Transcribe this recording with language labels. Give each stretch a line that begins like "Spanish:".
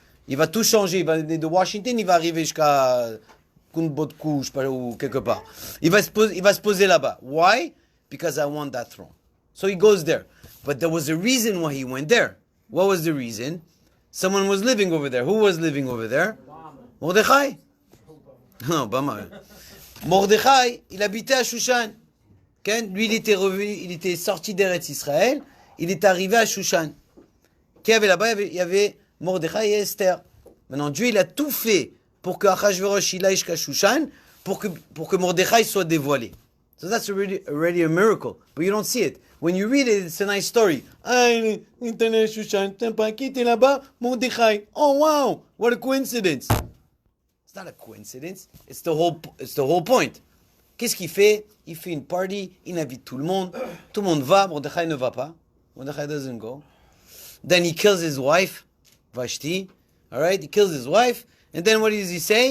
French: Il va tout changer. Il va aller de Washington, il va arriver jusqu'à Kunbotku, je sais pas où, quelque part. Il va se poser là-bas.
English: Why? Because I want that throne. So he goes there. But there was a reason why he went there. What was the reason? Someone was living over there. Who was living over there?
French: Mordechai. Non, pas mal. Mordechai, il habitait à Shushan. Okay? Lui, il était revenu, il était sorti d'Eretz Israël. Il est arrivé à Shushan. Qui avait là-bas? Il y avait Mordechai et Esther. Maintenant, Dieu, il a tout fait pour que Achashverosh il aille jusqu'à Shushan, pour que Mordechai soit dévoilé.
English: So that's already a miracle. But you don't see it. When you read it, it's a nice story.
French: Ah, il est allé à Shushan, t'es pas qui était là-bas? Mordechai.
English: Oh wow, what a coincidence. It's not a coincidence. It's the whole point.
French: Qu'est-ce qu'il fait? Il fait une party, il invite tout le monde. Tout le monde va, Mordechai ne va pas.
English: Mordechai doesn't go. Then he kills his wife, Vashti. All right, he kills his wife. And then what does he say?